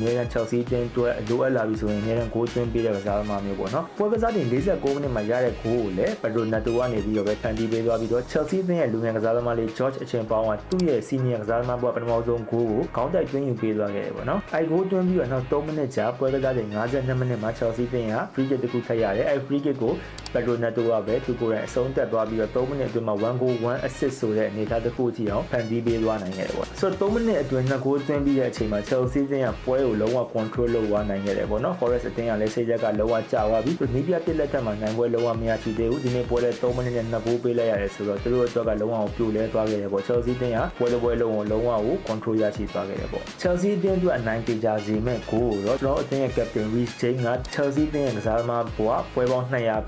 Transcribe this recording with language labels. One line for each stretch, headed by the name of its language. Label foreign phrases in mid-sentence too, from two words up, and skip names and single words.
Burmese: များကြီး Chelsea အသင်းအတွက်လိုအပ်လာပြီဆိုရင်အများကြီးဂိုးသွင်းပေးတဲ့ကစားသမားမျိုးပေါ့နော်ပွဲကစားတင်49မိနစ်မှာရတဲ့ဂိုးကိုလည်း Pedro Neto ကနေပြီးတော့ပဲဖန်တီးပေးသွားပြီးတော့ Chelsea အသင်းရဲ့လူငယ်ကစားသမားလေး George အချင်းပေါင်းကသူ့ရဲ့ senior ကစားသမားဘဝပထ မဆုံးဂိုးကိုခေါင်းတိုက်သွင်းယူပေးသွားခဲ့တယ်ပေါ့နော်အဲဂိုးသွင်းပြီးတော့နောက်3မိနစ်ကြာပွဲကစားတင်52မိနစ်မှာ Chelsea အသင်းက
English: free kick
Burmese: တစ်ခုထပ်ရတယ်အဲ
English: free kick
Burmese: ကို Pedro Neto ကပဲသူကိုယ်တိုင်အဆုံးသက်သွားပြီးတော့3မိနစ်အတွင်းမှာ
English: 1 goal 1 assist
Burmese: ဆိုတဲ့အနေအထားတစ်ခုအထိအောင်ဖန်တီးပေးသွားနိုင်ခဲ့တယ် ပေါ့ဆိုတော့3မိနစ်အတွင်း2ဂိုးသွင်းပြီးတဲ့အချိန်မှာ Chelsea အသင်းကပွဲကိုလုံးဝ control လုပ်သွားနိုင်ခဲ့တယ်ပေါ့နော် Forest အသင်းကလည်းစိတ်ရက်ကလုံးဝကျသွားပြီးနီးပြပြစ်လက်ထက်မှာနိုင်ပွဲလုံးဝမရရှိသေးဘူးဒီနေ့ပွဲလည်း3မိနစ်နဲ့2ဂိုးပေးလိုက်ရတယ်ဆိုတော့သူတို့အတွက်ကလုံးဝပြိုလဲသွားခဲ့တယ်ပေါ့ Chelsea အသင်းကပွဲတစ်ပွဲလုံးကိုလုံးဝကို control ရရှိသွားခဲ့တယ်ပေါ့ Chelsea အသင်းအတွက်အနိုင်ပေးကြစေမဲ့ဂိုးကိုတော့ကျွန်တော်အသင်းရဲ့ captain Reece James က Chelsea အသင်းရဲ့ကစားသမားဘဝပွဲပေါင်း200ပြည့်တဲ့